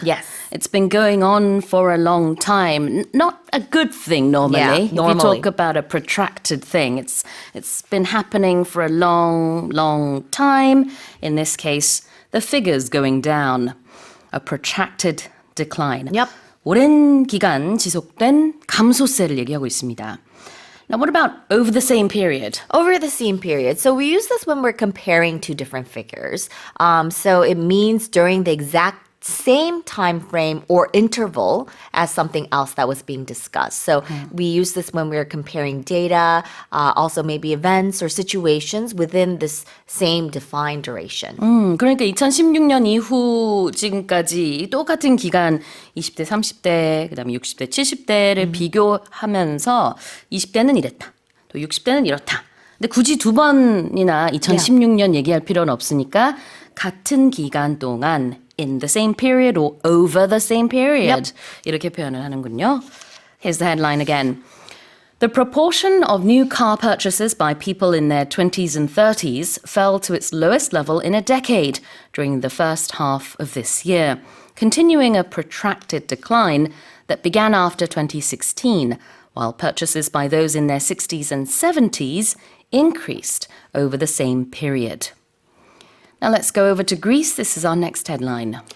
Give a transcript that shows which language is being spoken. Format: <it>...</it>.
<en>Yes. It's been going on for a long time. Not a good thing normally. Yeah, If you talk about a protracted thing, it's been happening for a long time. In this case, the figure's going down. A protracted decline. Yep.</en> <ko>오랜 기간 지속된 감소세를 얘기하고 있습니다.</ko> <en>Now, what about over the same period? Over the same period. So we use this when we're comparing two different figures. So it means during the exact same time frame or interval as something else that was being discussed. So we use this when we're comparing data, also maybe events or situations within this same defined duration.</en> <ko>그러니까 2016년 이후 지금까지 똑같은 기간 20대, 30대, 그다음에 60대, 70대를 비교하면서 20대는 이랬다. 또 60대는 이렇다. 근데 굳이 두 번이나 2016년 얘기할 필요는 없으니까 같은 기간 동안</ko> <en>in the same period</en> <ko>or over the same period 이렇게 표현을 하는군요.</ko> <en>Here's the headline again. The proportion of new car purchases by people in their 20s and 30s fell to its lowest level in a decade during the first half of this year, continuing a protracted decline that began after 2016, while purchases by those in their 60s and 70s increased over the same period. Now let's go over to Greece. This is our next headline.</en>